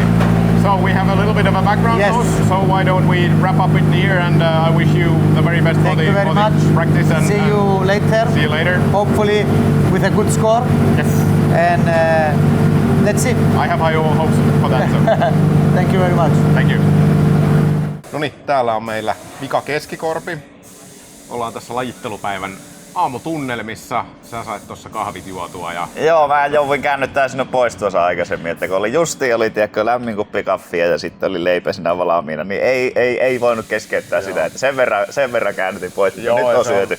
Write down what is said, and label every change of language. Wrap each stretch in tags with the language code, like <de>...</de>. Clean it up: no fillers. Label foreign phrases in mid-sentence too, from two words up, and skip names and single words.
<en>So we have a little bit of a background Yes. noise, so why don't we wrap up it here, and I wish you the very best Thank for you very the much. practice and See you later. see you later. Hopefully with a good score. Yes. And let's see. I have high hopes for that. So. Thank you very much. Thank you.</en> <fi>Noniin, täällä on meillä Mika Keski-Korpi. Ollaan tässä Lajittelupäivän aamutunnelmissa. Sä sait tuossa kahvit juotua ja... Joo, mä jouduin käännyttää sinne pois tuossa aikaisemmin, että kun oli tiedätkö, lämmin kuppi kaffia ja sitten oli leipä siinä valmiina, niin ei voinut keskeyttää sitä, että sen verran käännytin pois, että nyt on syöty.</fi>